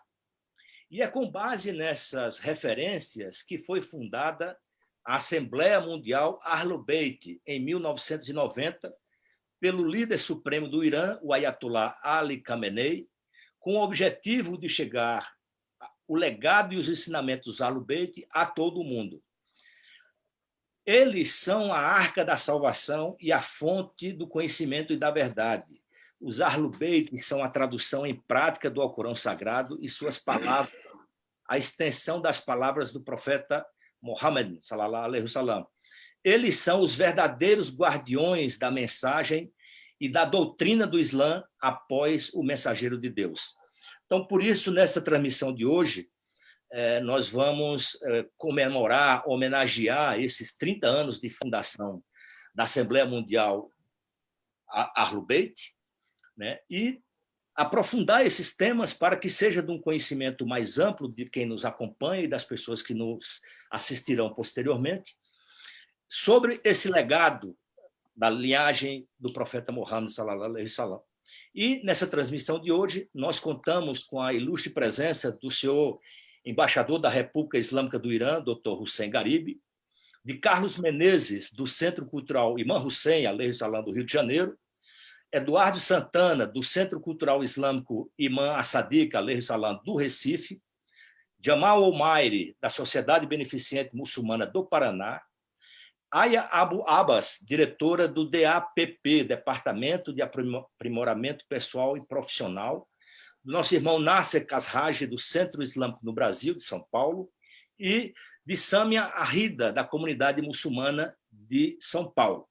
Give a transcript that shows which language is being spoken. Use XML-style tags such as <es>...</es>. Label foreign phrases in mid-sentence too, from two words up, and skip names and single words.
<pt>E é com base nessas referências que foi fundada a Assembleia Mundial Ahlul Bayt, em 1990, pelo líder supremo do Irã, o Ayatollah Ali Khamenei, com o objetivo de chegar o legado e os ensinamentos Ahlul Bayt a todo o mundo. Eles são a arca da salvação e a fonte do conhecimento e da verdade. Os Ahlul Bayt são a tradução em prática do Alcorão Sagrado e suas palavras, a extensão das palavras do profeta Muhammad,</pt> <ar>صلى الله عليه وسلم.</ar> <pt>Eles são os verdadeiros guardiões da mensagem e da doutrina do Islã após o mensageiro de Deus. Então, por isso, nessa transmissão de hoje, nós vamos comemorar, homenagear esses 30 anos de fundação da Assembleia Mundial Ahlul Bayt, né? E aprofundar esses temas para que seja de um conhecimento mais amplo de quem nos acompanha e das pessoas que nos assistirão posteriormente, sobre esse legado da linhagem do profeta Muhammad</pt> <ar>صلى الله عليه وسلم.</ar> <pt>E nessa transmissão de hoje, nós contamos com a ilustre presença do senhor embaixador da República Islâmica do Irã, Dr. Hussein Garibi, de Carlos Menezes, do Centro Cultural Imam Hussein,</pt> <ar>عليه السلام,</ar> <pt>do Rio de Janeiro, Eduardo Santana, do Centro Cultural Islâmico Imam Asadiq,</pt> <ar>عليه السلام,</ar> <pt>do Recife, Jamal Omairi, da Sociedade Beneficente Muçulmana do Paraná, Aya Abu Abbas, diretora do DAPP, Departamento de Aprimoramento Pessoal e Profissional, do nosso irmão Nasser Kasraj, do Centro Islâmico no Brasil, de São Paulo, e de Samia Arrida, da Comunidade Muçulmana de São Paulo.</pt>